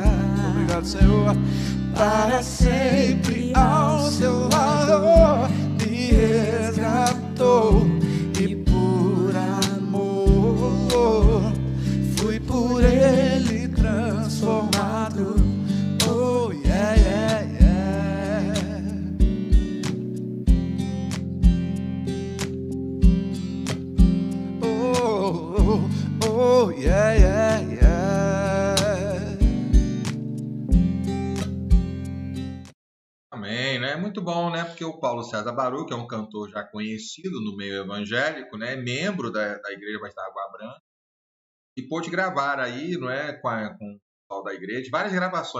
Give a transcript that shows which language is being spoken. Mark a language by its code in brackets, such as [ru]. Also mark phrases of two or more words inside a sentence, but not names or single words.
[pt] Obrigado, Senhor. Para sempre ao seu lado, me resgatou e por amor fui por ele transformado. [en] Oh yeah, yeah, yeah. Oh, oh, oh yeah, yeah, yeah. [pt] Amém, né? Muito bom, né? Porque o Paulo César Baruch é um cantor já conhecido no meio evangélico, né? Membro da Igreja Batista da Água Branca, e pôde gravar aí, não é, com o pessoal da igreja, várias gravações.